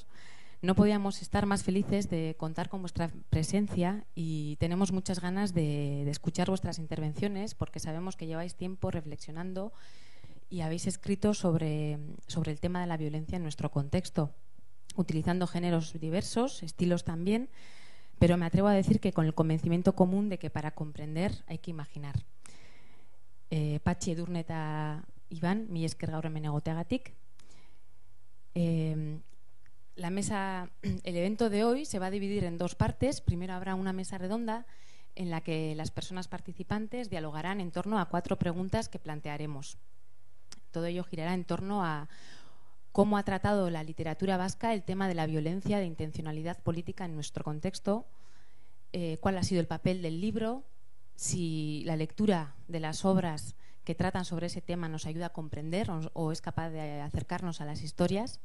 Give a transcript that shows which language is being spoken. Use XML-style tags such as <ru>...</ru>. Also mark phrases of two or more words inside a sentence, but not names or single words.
<es>No podíamos estar más felices de contar con vuestra presencia y tenemos muchas ganas de escuchar vuestras intervenciones porque sabemos que lleváis tiempo reflexionando y habéis escrito sobre el tema de la violencia en nuestro contexto, utilizando géneros diversos, estilos también, pero me atrevo a decir que con el convencimiento común de que para comprender hay que imaginar.</es> <eu>Patxi, Edurne eta Iban, mila esker gaur hemen egoteagatik.</eu> <es>El evento de hoy se va a dividir en dos partes. Primero habrá una mesa redonda en la que las personas participantes dialogarán en torno a 4 preguntas que plantearemos. Todo ello girará en torno a cómo ha tratado la literatura vasca el tema de la violencia de intencionalidad política en nuestro contexto, cuál ha sido el papel del libro, si la lectura de las obras que tratan sobre ese tema nos ayuda a comprender o es capaz de acercarnos a las historias.</es>